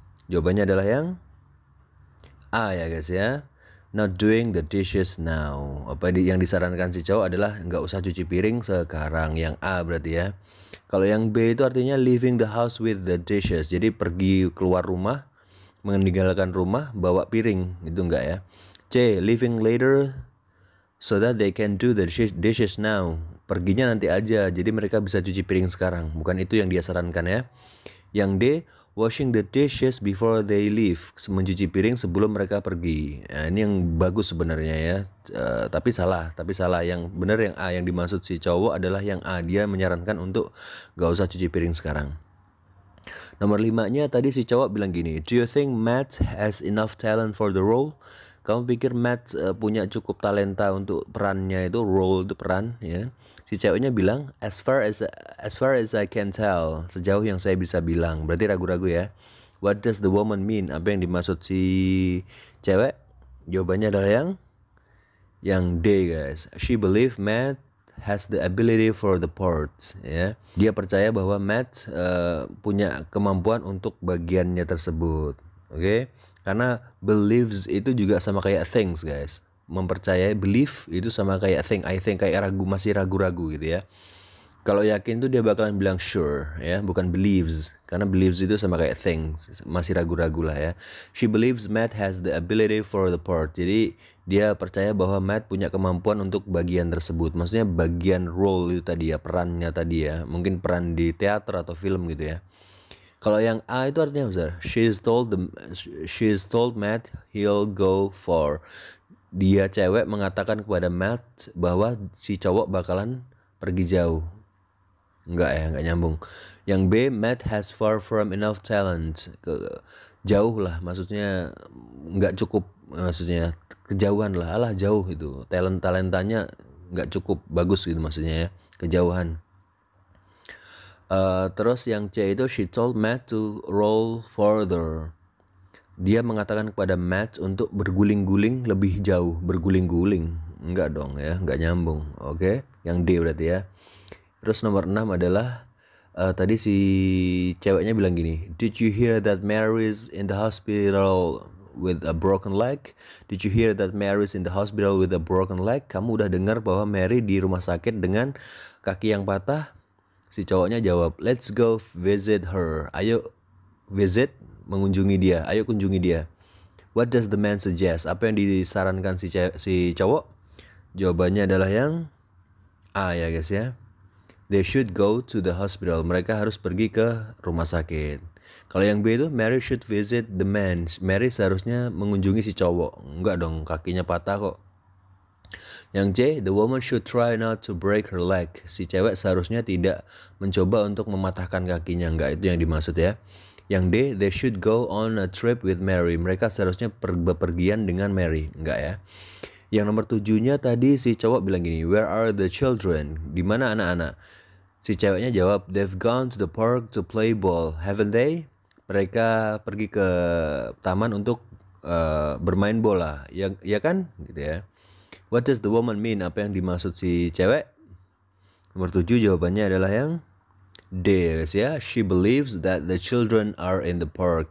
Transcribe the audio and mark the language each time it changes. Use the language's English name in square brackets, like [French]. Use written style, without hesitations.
[Indonesian] Jawabannya adalah yang A ya guys ya. [English] Not doing the dishes now. [Indonesian] Yang disarankan si cowok adalah nggak usah cuci piring sekarang. Yang A berarti ya. Kalau yang B itu artinya [English] leaving the house with the dishes. [Indonesian] Jadi pergi keluar rumah, meninggalkan rumah, bawa piring. Itu enggak ya. C. [English] Leaving later so that they can do the dishes now. [Indonesian] Perginya nanti aja, jadi mereka bisa cuci piring sekarang. Bukan itu yang dia sarankan ya. Yang D. [English] Washing the dishes before they leave. [Indonesian] Mencuci piring sebelum mereka pergi. Nah, ini yang bagus sebenarnya ya. Tapi salah. Yang benar yang A, yang dimaksud si cowok adalah yang A. Dia menyarankan untuk gak usah cuci piring sekarang. Nomor 5-nya tadi si cowok bilang gini, [English] do you think Matt has enough talent for the role? [Indonesian] Kamu pikir Matt punya cukup talenta untuk perannya itu, role itu peran ya. Si ceweknya bilang [English] as far as I can tell, [Indonesian] sejauh yang saya bisa bilang. Berarti ragu-ragu ya. [English] What does the woman mean? [Indonesian] Apa yang dimaksud si cewek? Jawabannya adalah yang D guys. [English] She believe Matt has the ability for the parts [Indonesian] ya. Dia percaya bahwa Matt punya kemampuan untuk bagiannya tersebut. Oke? Karena believes itu juga sama kayak things guys. Mempercayai, belief itu sama kayak [English] I think [Indonesian] kayak masih ragu-ragu gitu ya. Kalau yakin tuh dia bakalan bilang sure ya, bukan believes. Karena believes itu sama kayak things, masih ragu-ragu lah ya. [English] She believes Matt has the ability for the part. [Indonesian] Jadi dia percaya bahwa Matt punya kemampuan untuk bagian tersebut. Maksudnya bagian role itu tadi ya, perannya tadi ya. Mungkin peran di teater atau film gitu ya. Kalau yang A itu artinya besar. [English] She is told Matt he'll go for. [Indonesian] Dia cewek mengatakan kepada Matt bahwa si cowok bakalan pergi jauh. Enggak ya, enggak nyambung. Yang B, [English] Matt has far from enough talent. [Indonesian] Jauh lah, maksudnya enggak cukup, maksudnya kejauhan lah, alah jauh itu. Talentanya enggak cukup bagus gitu maksudnya ya, kejauhan. Terus yang C itu [English] she told Matt to roll further. [Indonesian] Dia mengatakan kepada Matt untuk berguling-guling lebih jauh. Berguling-guling. Enggak dong ya. Enggak nyambung. Oke. Yang D berarti ya. Terus nomor 6 adalah tadi si ceweknya bilang gini. [English] Did you hear that Mary's in the hospital with a broken leg? Did you hear that Mary's in the hospital with a broken leg? [Indonesian] Kamu udah dengar bahwa Mary di rumah sakit dengan kaki yang patah? Si cowoknya jawab, [English] let's go visit her. [Indonesian] Ayo visit, mengunjungi dia. Ayo kunjungi dia. [English] What does the man suggest? [Indonesian] Apa yang disarankan si cowok? Jawabannya adalah yang A ya guys ya. [English] They should go to the hospital. [Indonesian] Mereka harus pergi ke rumah sakit. Kalau yang B itu [English] Mary should visit the man. [Indonesian] Mary seharusnya mengunjungi si cowok. Enggak dong, kakinya patah kok. Yang C, [English] the woman should try not to break her leg. [Indonesian] Si cewek seharusnya tidak mencoba untuk mematahkan kakinya. Enggak, itu yang dimaksud ya. Yang D, [English] they should go on a trip with Mary. [Indonesian] Mereka seharusnya bepergian dengan Mary. Enggak ya. Yang nomor 7-nya tadi si cowok bilang gini, [English] where are the children? [Indonesian] Di mana anak-anak? Si ceweknya jawab, [English] they've gone to the park to play ball, haven't they? [Indonesian] Mereka pergi ke taman untuk bermain bola. Ya kan? Gitu ya. [English] What does the woman mean? [Indonesian] Apa yang dimaksud si cewek? Nomor 7 jawabannya adalah yang D guys ya. [English] She believes that the children are in the park.